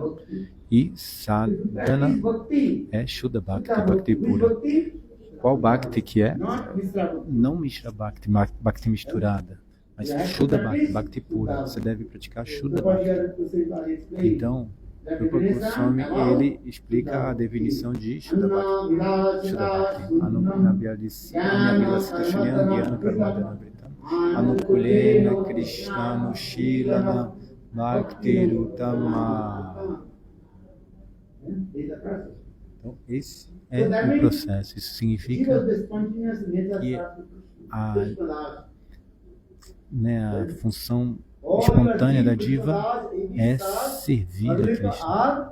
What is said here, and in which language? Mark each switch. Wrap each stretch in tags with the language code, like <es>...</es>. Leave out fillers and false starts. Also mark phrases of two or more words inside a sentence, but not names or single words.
<pt>E Sadhana é</pt> <sa>Shuddha Bhakti,</sa> <pt>Bhakti pura. Qual Bhakti que é? Não</pt> <sa>Mishra Bhakti,</sa> <pt>Bhakti misturada, mas</pt> <sa>Shuddha Bhakti,</sa> <pt>Bhakti pura. Você deve praticar</pt> <sa>Shuddha Bhakti.</sa> <pt>Então, o Prabhupada Goswami, ele explica a definição de</pt> <sa>Shuddha Bhakti. Shuddha Bhakti. Anukulyana Krishna Nushilana Bhakti Rutama.</sa> <pt>Então, esse é o processo. Isso significa que a função espontânea da diva é servir a Krishna.</pt>